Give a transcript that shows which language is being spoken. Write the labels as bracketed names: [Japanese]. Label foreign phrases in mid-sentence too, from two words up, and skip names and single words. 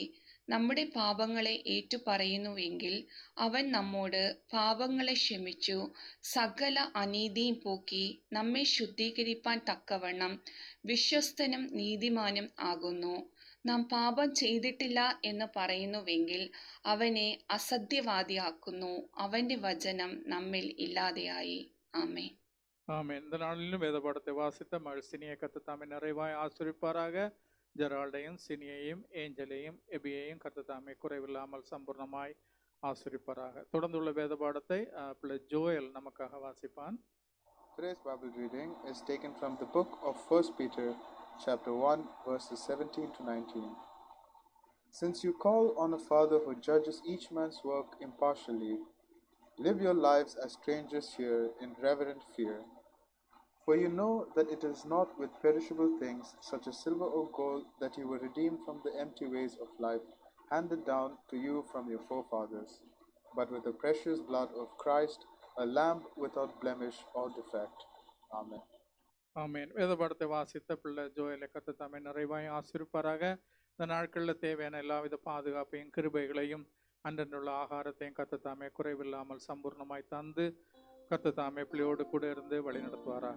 [Malayalam] നമ്മുടെ പാപങ്ങളെ ഏറ്റുപറയുന്നുവെങ്കിൽ അവൻ നമ്മോട് പാപങ്ങളെ ക്ഷമിച്ചു സകല അനീതിയും പോക്കി നമ്മെ ശുദ്ധീകരിപ്പാൻ തക്കവണ്ണം വിശ്വസ്തനും നീതിമാനും ആകുന്നു. നാം പാപം ചെയ്തിട്ടില്ല എന്ന് പറയുന്നുവെങ്കിൽ അവനെ അസത്യവാദിയാക്കുന്നു. അവന്റെ വചനം നമ്മിൽ ഇല്ലാതെയായി. ആമേൻ. [Tamil] ஆமென். இந்த நாளிலும் வேத பாடத்தை வாசித்த மகள் சினியை கர்த்தர் தாமே நிறைவாய் ஆசீர்வதிப்பாராக. ஜெரால்டையும் சினியையும் ஏஞ்சலையும் எபியையும் கர்த்தர் தாமே குறைவில்லாமல் சம்பூர்ணமாய் ஆசீர்வதிப்பாராக. தொடர்ந்துள்ள வேத பாடத்தை பிள்ளை ஜோயல் நமக்காக வாசிப்பான். [English] Today's Bible reading is taken from the book of 1 Peter chapter 1 verses 17 to 19. Since you call on a Father who judges each man's work impartially, live your lives as strangers here in reverent fear. For you know that it is not with perishable things such as silver or gold that you were redeemed from the empty ways of life handed down to you from your forefathers, but with the precious blood of Christ, a lamb without blemish or defect. Amen. [Tamil] ஆமென். வேத பாடத்தை வாசித்த பிள்ளை ஜோயலை கர்த்தர் தாமே நிறைவாய் ஆசீர்வதிப்பாராக. இந்த நாட்களில் தேவையான எல்லாவித பாதுகாப்பையும் கிருபைகளையும் அன்றன்றுள்ள ஆகாரத்தையும் கர்த்தர் தாமே குறைவில்லாமல் சம்பூர்ணமாய் தந்து கர்த்தர் தாமே பிள்ளையோடு கூட இருந்து வழி நடத்துவாராக.